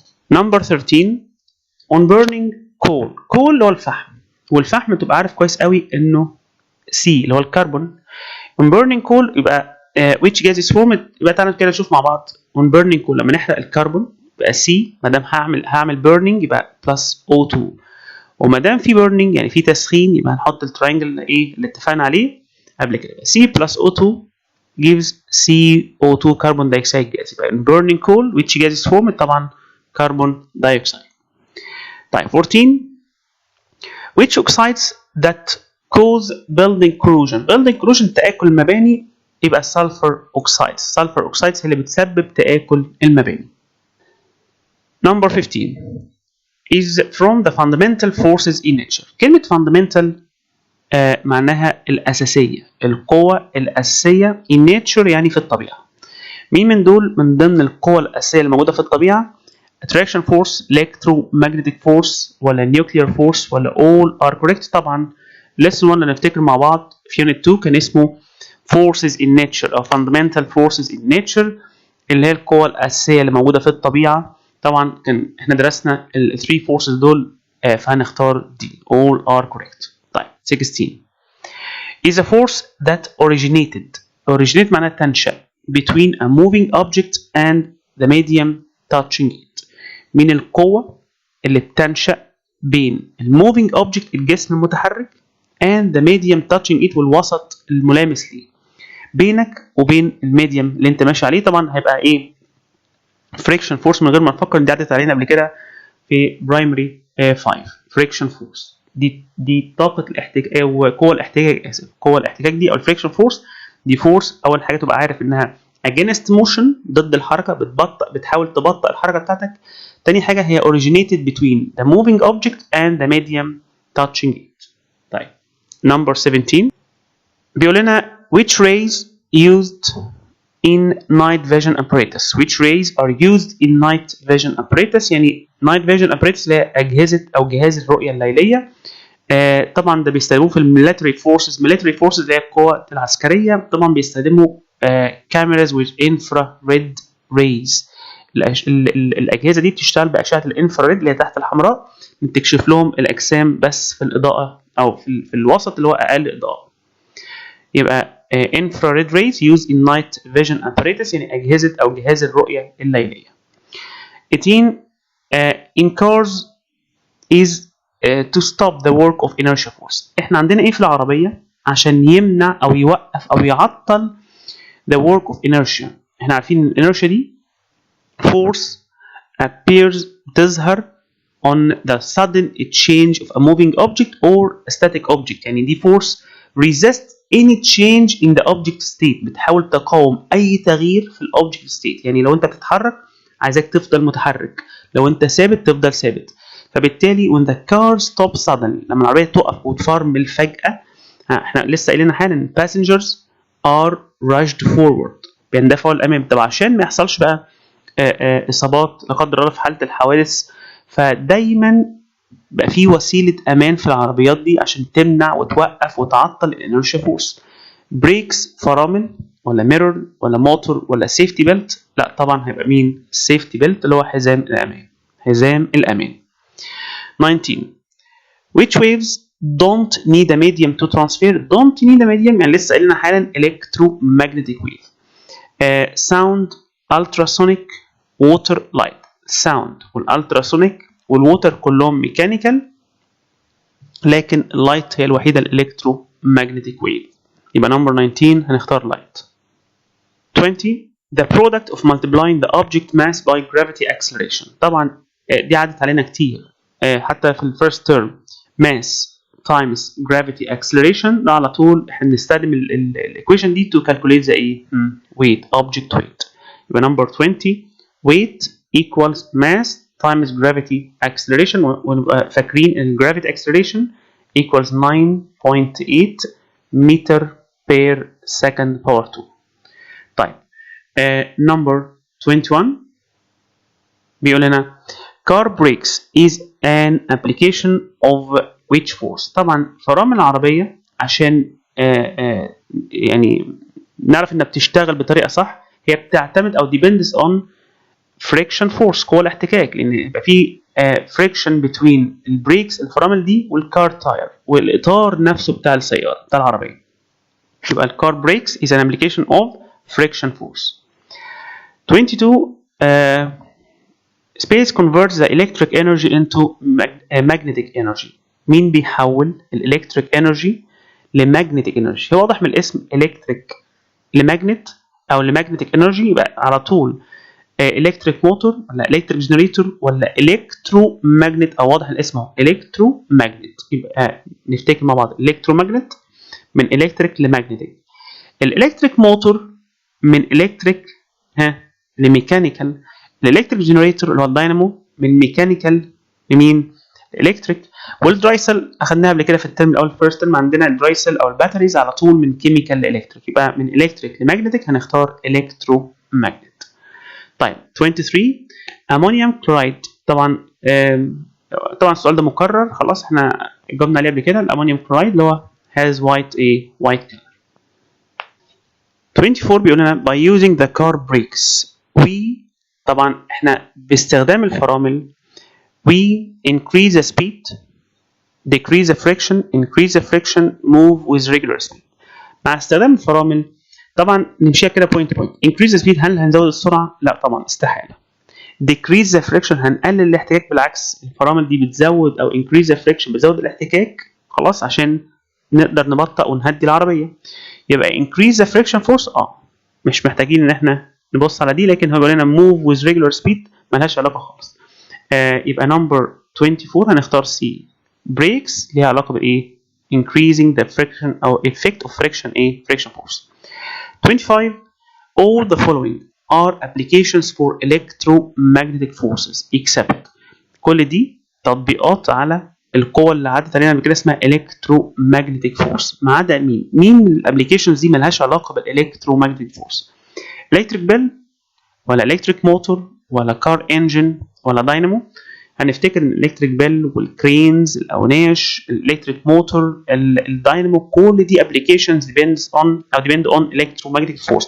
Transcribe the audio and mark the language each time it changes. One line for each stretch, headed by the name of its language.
Arabic: نمبر 13
English: on burning coal
Arabic: اللي هو الفحم، والفحم تبقى عارف كويس قوي انه C اللي هو الكربون.
English: on burning coal
Arabic: يبقى
English: which gas is formed.
Arabic: يبقى تعالى كده نشوف مع بعض
English: on burning coal
Arabic: لما نحرق الكربون يبقى C، ما دام هعمل burning يبقى
English: plus O2،
Arabic: وما دام في burning يعني في تسخين يبقى هنحط التراينجل ايه اللي اتفقنا عليه قبل كده.
English: C plus O2 gives CO2 carbon dioxide gas.
Arabic: يبقى
English: in burning coal which gas is formed؟
Arabic: طبعا
English: carbon dioxide. طيب 14 which oxides that cause building corrosion؟ building corrosion
Arabic: تآكل المباني، يبقى
English: sulfur oxides.
Arabic: sulfur oxides هي اللي بتسبب تآكل المباني.
English: Number 15 is from the fundamental forces in nature.
Arabic: كلمة fundamental معناها الأساسية، القوة الأساسية
English: in nature
Arabic: يعني في الطبيعة. مين من دول من ضمن القوى الأساسية الموجودة في الطبيعة؟
English: attraction force، electromagnetic force، ولا nuclear force، ولا all are correct؟
Arabic: طبعا lesson 1 اللي نفتكر مع بعض في unit 2 كان اسمه
English: forces in nature أو fundamental forces in nature،
Arabic: اللي هي القوى الأساسية اللي موجودة في الطبيعة. طبعا كان احنا درسنا ال 3 forces دول، فهنختار دي
English: all are correct. طيب 16 is a force that originate
Arabic: معناها تنشأ
English: between a moving object and the medium touching it.
Arabic: من القوة اللي بتنشأ بين moving object الجسم المتحرك
English: and the medium touching it
Arabic: والوسط الملامس ليه. بينك وبين الميديم اللي انت ماشي عليه طبعا هيبقى ايه؟ friction force، من غير ما نفكر، دي عدت علينا قبل كده في برايمري 5. friction force دي طاقة الاحتكاك او قوة الاحتكاك، قوة الاحتكاك دي او الفريكشن فورس. دي فورس اول حاجة تبقى عارف انها against motion، ضد الحركة، بتحاول تبطئ الحركة بتاعتك.
English: تاني حاجة هي originated between the moving object and the medium touching it.
Arabic: طيب
English: number 17
Arabic: بيقول لنا
English: which rays used in night vision apparatus. which rays are used in night vision apparatus؟
Arabic: يعني
English: night vision apparatus
Arabic: اللي هي أجهزة أو جهاز الرؤية الليلية. طبعا ده بيستخدموه في الميليتري فورسز. military forces اللي هي القوات العسكرية، طبعا بيستخدموا
English: cameras with infrared rays.
Arabic: الأجهزة دي بتشتغل بأشعة الانفراريد اللي هي تحت الحمراء، بتكشف لهم الأجسام بس في الإضاءة أو في الوسط اللي هو أقل إضاءة. يبقى
English: infrared rays used in night vision apparatus
Arabic: يعني أجهزة أو جهاز الرؤية الليلية.
English: 18 in cars is to stop the work of inertia force.
Arabic: احنا عندنا ايه في العربية عشان يمنع او يوقف او يعطل
English: the work of inertia؟
Arabic: احنا عارفين inertia دي
English: force appears
Arabic: تظهر
English: on the sudden change of a moving object or a static object.
Arabic: يعني دي
English: force resist any change in the object state،
Arabic: بتحاول تقاوم اي تغيير في الاوبجكت state. يعني لو انت بتتحرك عايزك تفضل متحرك، لو انت ثابت تفضل ثابت. فبالتالي
English: when the car stops suddenly،
Arabic: لما العربية تقف وتفرمل فجأة، احنا لسه قايلين حالا
English: passengers are rushed forward،
Arabic: بيندفعوا للأمام. طبعا عشان ما يحصلش بقى إصابات لا قدر الله في حالة الحوادث، فدايما بقى في وسيلة أمان في العربيات دي عشان تمنع وتوقف وتعطل الانرشيا فورس. بريكس، فرامل، ولا ميرور، ولا موتور، ولا سيفتي بيلت؟ لا طبعا هيبقى مين؟ السيفتي بيلت اللي هو حزام الأمان. حزام الأمان.
English: 19 which waves don't need a medium to transfer؟ don't need a medium
Arabic: يعني لسه قايلين حالا
English: electromagnetic wave. sound، ultrasonic، water، light.
Arabic: sound والالتراسونيك والووتر كلهم ميكانيكال، لكن اللايت هي الوحيده الالكترومagnetic wave. يبقى نمبر 19 هنختار لايت.
English: 20 the product of multiplying the object mass by gravity acceleration.
Arabic: طبعا دي عدت علينا كتير، حتى في الفيرست تيرم
English: mass times gravity acceleration،
Arabic: ده على طول احنا بنستخدم الايكويشن دي
English: to calculate the
Arabic: ايه؟
English: weight، object weight.
Arabic: يبقى نمبر
English: 20 weight equals mass times gravity acceleration،
Arabic: ونبقى فاكرين ان
English: gravity acceleration equals 9.8 meter per second power 2.
Arabic: طيب number 21 بيقول لنا
English: car brakes is an application of which force؟
Arabic: طبعا فرامل العربية عشان يعني نعرف انها بتشتغل بطريقة صح، هي بتعتمد او
English: depends on friction force،
Arabic: قوة الاحتكاك، لان يبقى في friction between البريكس الفرامل دي والكار تاير والاطار نفسه بتاع السيارة بتاع العربية. يبقى الكار بريكس
English: is an application of friction force. 22 space converts the electric energy into magnetic energy.
Arabic: مين بيحول الالكتريك انرجي
English: لمagnetic energy.
Arabic: هو واضح من الاسم electric لمagnet او لمagnetic energy، يبقى على طول
English: electric motor ولا electric generator ولا electromagnet،
Arabic: او واضح الاسم اهو electromagnet. يبقى نفتكر مع بعض electromagnet من electric لmagnetic. الالكتريك موتور من electric لميكانيكال. الالكتريك جنريتور اللي هو الداينامو من ميكانيكال لمين؟ الكتريك. والدرايسل اخدناها قبل كده في الترم الاول فيرست ترم، عندنا الدرايسل او الباتريز على طول من كيميكال لالكتريك، يبقى من الكتريك لماجنتيك هنختار الكتروماجنت. طيب 23 امونيوم كلورايد. طبعا السؤال ده مكرر خلاص، احنا جاوبنا عليه قبل كده. الامونيوم كلورايد اللي هو has white color.
English: 24
Arabic: بيقول لنا
English: by using the car brakes we،
Arabic: طبعا احنا باستخدام الفرامل
English: we increase the speed, decrease the friction, increase the friction, move with regular speed.
Arabic: مع استخدام الفرامل طبعا نمشيها كده
English: point to point. increase the speed
Arabic: هل هنزود السرعة؟ لا طبعا استحالة.
English: decrease the friction
Arabic: هنقلل الاحتكاك، بالعكس الفرامل دي بتزود، او
English: increase the friction
Arabic: بتزود الاحتكاك خلاص عشان نقدر نبطئ ونهدي العربية. يبقى
English: increase the friction force
Arabic: مش محتاجين ان احنا نبص على دي، لكن هو بيقول لنا
English: move with regular speed
Arabic: ملهاش علاقة خالص. يبقى number 24 هنختار C.
English: brakes
Arabic: ليها علاقة بايه؟
English: increasing the friction او effect of friction friction force. 25 all the following are applications for electromagnetic forces except.
Arabic: كل دي تطبيقات على القوة اللي عدت علينا قبل كده اسمها electromagnetic force، ما عدا مين؟ مين من الابليكيشنز دي ملهاش علاقة بالelectromagnetic force؟
English: electric bell ولا electric motor ولا car engine
Arabic: ولا داينامو؟ هنفتكر ان الالكتريك بيل والكرينز الاوناش الالكتريك موتور الداينامو كل دي ابلكيشنز
English: depend on electromagnetic force.